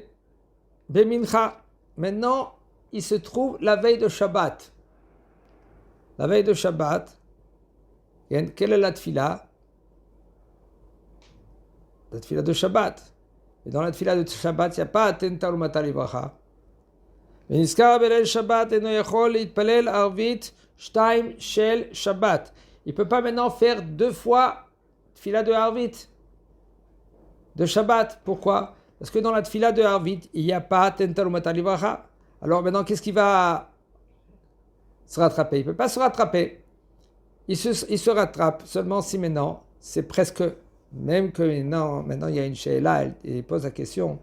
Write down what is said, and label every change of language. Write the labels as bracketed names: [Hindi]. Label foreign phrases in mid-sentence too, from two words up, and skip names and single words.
[French] Bemincha. Maintenant, il se trouve la veille de Shabbat. La veille de Shabbat, quelle est la tefila? La tefila de Shabbat. Et dans la tefila de Shabbat, il n'y a pas [Hebrew] טל ומטר לברכה. ונזכר בליל שבת אינו יכול להתפלל ערבית 2 של שבת. [French] Il ne peut pas maintenant faire 2 fois tefila de Arvit, de Shabbat. Pourquoi? Parce que dans la tefila de Arvit, il n'y a pas [Hebrew] טל ומטר לברכה. [French] Alors maintenant, qu'est-ce qui va se rattraper? Il ne peut pas se rattraper. Il se rattrape seulement si maintenant, c'est presque, même que maintenant il y a une sheila, il pose la question.